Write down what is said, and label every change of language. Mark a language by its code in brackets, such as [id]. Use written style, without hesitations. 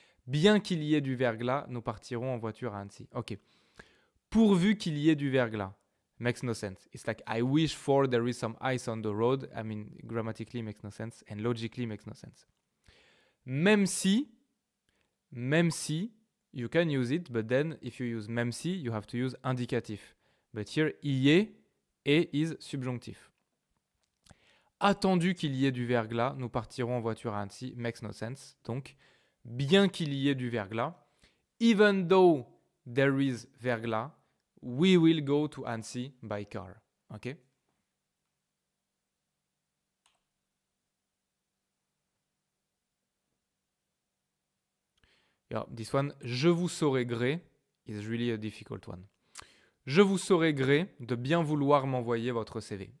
[fr] Bien qu'il y ait du verglas, nous partirons en voiture à Annecy. Ok. Pourvu qu'il y ait du verglas. [en] makes no sense. It's like I wish for there is some ice on the road. I mean, grammatically makes no sense and logically makes no sense. Même si, you can use it, but then if you use même si, you have to use indicatif. [fr] But here, y est et is subjonctif. Attendu qu'il y ait du verglas, nous partirons en voiture à Annecy, makes no sense. [en] Donc, bien qu'il y ait du verglas, even though there is verglas, we will go to Annecy by car. Okay? Yeah, this one, je vous saurai gré, is really a difficult one. [fr] Je vous saurai gré de bien vouloir m'envoyer votre CV.